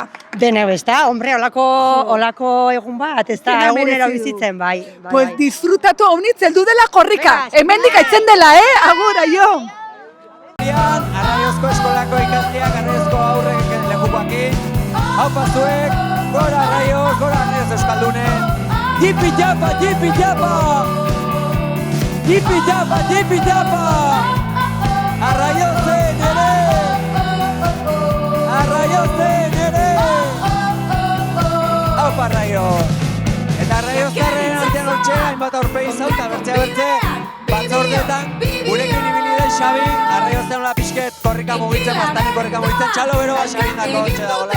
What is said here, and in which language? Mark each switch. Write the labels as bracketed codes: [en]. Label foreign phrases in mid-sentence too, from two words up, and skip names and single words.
[eu] Dene besta, hombre, olako egun bat, ez da, egunero bizitzen, bai. Pues disfrutatu haunitz heldu dela korrika, hemendik aitzen dela, agur, aio! Arraiozko eskolako ikasleak, arraiozko aurrek lekukoakin. Haupa zuek, gora arraioz, gora arraioz euskaldunen. Jipi japa, jipi japa! Jipi japa, jipi japa! Arraiozen ere! Arraiozen ere! Haupa arraioz! Eta arraioztarren artean hortxe, hainbat aurpegi zauta, bertze, batzordetan, gurekin ibili den Xabi, arraiozen hola pixket, korrika mugitzen, bastane korrika mugitzen, txalo bero bat Xabi indako hortxe dagoela.